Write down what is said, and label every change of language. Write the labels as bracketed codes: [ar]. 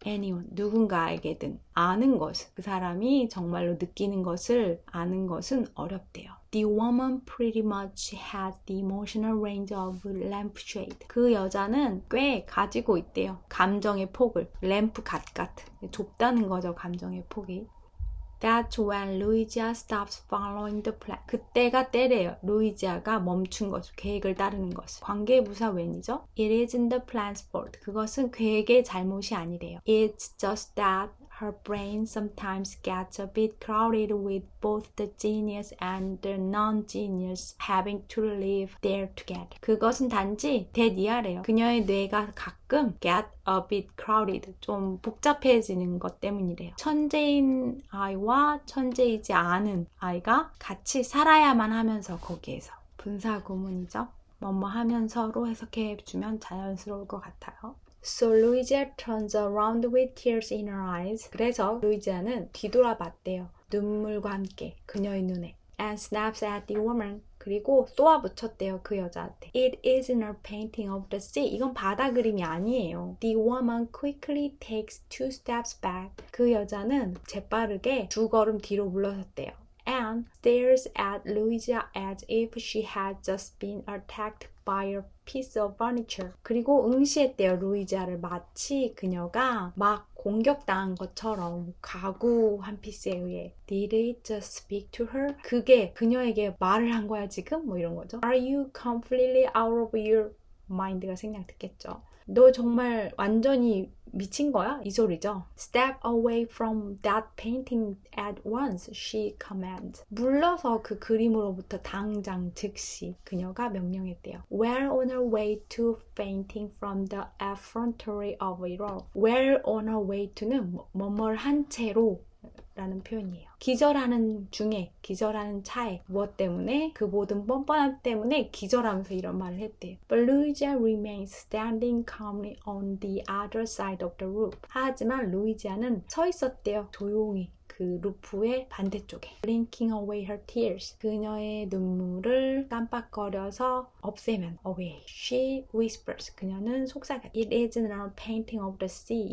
[ko] Anyone, 누군가에게든 아는 것을, 그 사람이 정말로 느끼는 것을 아는 것은 어렵대요. [en] The woman pretty much has the emotional range of lampshade. [ko] 그 여자는 꽤 가지고 있대요. 감정의 폭을. 램프 갓 같은. 좁다는 거죠, 감정의 폭이. [en] That's when Luigia stops following the plan. [ko] 그때가 때래요. 루이지아가 멈춘 것을, 계획을 따르는 것을. 관계부사 when이죠? [en] It isn't the plan's fault. [ko] 그것은 계획의 잘못이 아니래요. [en] It's just that her brain sometimes gets a bit crowded with both the genius and the non-genius having to live there together. [ko] 그것은 단지 대니아래요. 그녀의 뇌가 가끔 [en] get a bit crowded, [ko] 좀 복잡해지는 것 때문이래요. 천재인 아이와 천재이지 않은 아이가 같이 살아야만 하면서 거기에서. 분사 구문이죠. 뭐뭐 하면서로 해석해주면 자연스러울 것 같아요. [en] So Luigia turns around with tears in her eyes. [ko] 그래서 루이지아는 뒤돌아봤대요. 눈물과 함께 그녀의 눈에. [en] And snaps at the woman. [ko] 그리고 쏘아붙였대요 그 여자한테. [en] It isn't a painting of the sea. [ko] 이건 바다 그림이 아니에요. [en] The woman quickly takes 2 steps back. [ko] 그 여자는 재빠르게 2걸음 뒤로 물러섰대요. [en] And stares at Louisa as if she had just been attacked by a piece of furniture. [ko] 그리고 응시했대요 루이자를. 마치 그녀가 막 공격당한 것처럼 가구 한 피스에 의해. [en] Did it just speak to her? [ko] 그게 그녀에게 말을 한 거야 지금? 뭐 이런 거죠. [en] Are you completely out of your mind가 [ko] 생략됐겠죠. 너 정말 완전히 미친 거야? 이 소리죠. [en] Step away from that painting at once, she commands. [ko] 물러서 그 그림으로부터 당장 즉시 그녀가 명령했대요. [en] Well on her way to fainting from the effrontery of it all. Well on her way to [ko] 는 뭐뭘 한 채로 라는 표현이에요. 기절하는 중에, 기절하는 차에 무엇 때문에? 그 모든 뻔뻔함 때문에 기절하면서 이런 말을 했대요. [en] But Louisa remains standing calmly on the other side of the roof. [ko] 하지만 루이지아는 서 있었대요. 조용히. 그 루프의 반대쪽에. [en] Blinking away her tears. [ko] 그녀의 눈물을 깜빡거려서 없애면 away. [en] She whispers. [ko] 그녀는 속삭여. [en] It isn't a painting of the sea.